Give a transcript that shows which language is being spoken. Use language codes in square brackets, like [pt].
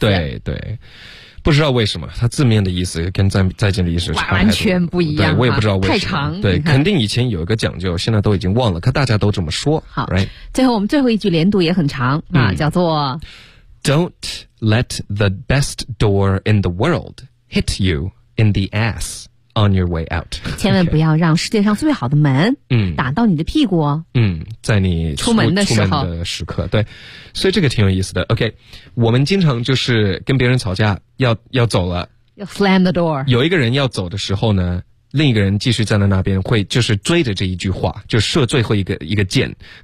[zh] 对对，不知道为什么，它字面的意思跟再见的意思差太多，完全不一样。对，我也不知道为什么。太长，对，肯定以前有一个讲究，现在都已经忘了，可大家都这么说。好， [en] right? [zh] 最后我们最后一句连读也很长啊，叫做 [en] "Don't let the best door in the world hit you in the ass on your way out." [zh] 千万不要让世界上最好的门，打到你的屁股。在你出门的时候，出门的时刻，对。所以这个挺有意思的。 OK， 我们经常就是跟别人吵架。要走了，要 [en] slam the door。 [zh] 有一个人要走的时候呢，另一个人继续站在那边，会就是追着这一句话就射最后一个箭。